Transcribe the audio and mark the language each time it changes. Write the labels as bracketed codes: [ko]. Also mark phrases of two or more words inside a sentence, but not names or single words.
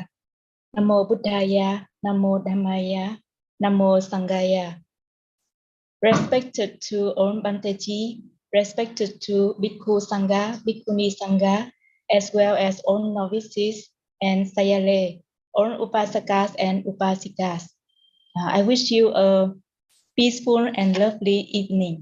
[pi] Namo buddhaya, namo dhammaya, namo sanghaya. [en] Respected to Om Banteji, respected to [pi] Bhikkhu Sangha, Bhikkhuni Sangha, [en] as well as all novices and sayale, all upasakas and upasikas. I wish you a peaceful and lovely evening.